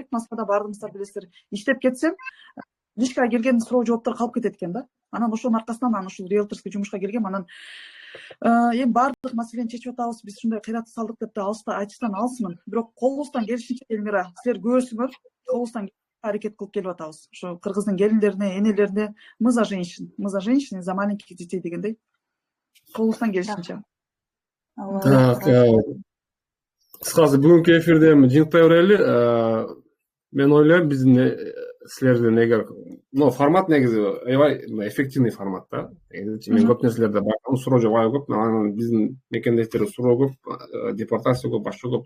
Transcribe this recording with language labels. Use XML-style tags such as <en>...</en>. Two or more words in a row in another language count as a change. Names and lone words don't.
<ky>Москвада бардыңыздар билесиздер. Иштеп кетсем, личкага келген суроо жооптор калып кетет экен да. Анан ошонун аркасынан аны ушул риэлторский жумушка келгем. Анан эми баардык маселени чечип атабыз, биз ушундай кыйратты салдык деп да айтыштан алысмын. Бирок колубуздан келишинче, Эльмира, силер көбөсүңөр колубуздан аракет кылып келип атабыз. Ошо кыргыздын келиндерине, энелерине</ky> <ru>мы за женщин и за маленьких детей</ru> <ky>дегендей. Колубуздан келишинче. Кыскасы бүгүнкү эфирди эми жыйынтпай берели. Мен ойлойм биздин силердин эгер формат негизи аябай эффективный формат да. Мен көп нерселерде байкадым, суроо жок, аябай көп. Анан биздин мекендештерибиз суроо көп, депортация көп, башка көп.</ky>